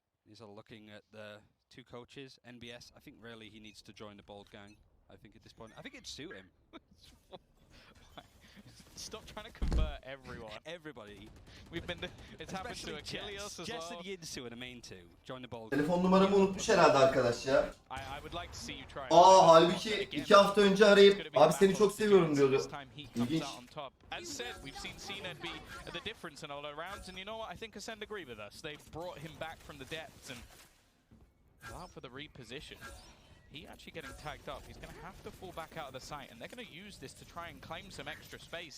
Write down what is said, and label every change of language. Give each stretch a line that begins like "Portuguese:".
English: He's looking at the 2 coaches, NBS. I think really he needs to join the Bold Gang. I think at this point, I think it'd suit him. Stop trying to convert everyone. Everybody. We've been. It's happened to Achilles as Jess well. and Yinsu are the main 2. Join the Bold.
Turkish: Telefon numaramı unutmuş herhalde arkadaş ya.
English: I would like to see you try.
Turkish: Halbuki 2 hafta önce arayıp abi seni çok seviyorum diyordu. İlginç.
English: As said, we've seen Cnet be the difference in all our rounds, and you know what? I think Acend agree with us. They've brought him back from the depths and out for the reposition. He actually getting tagged up. He's going to have to fall back out of the site, and they're going to use this to try and claim some extra space.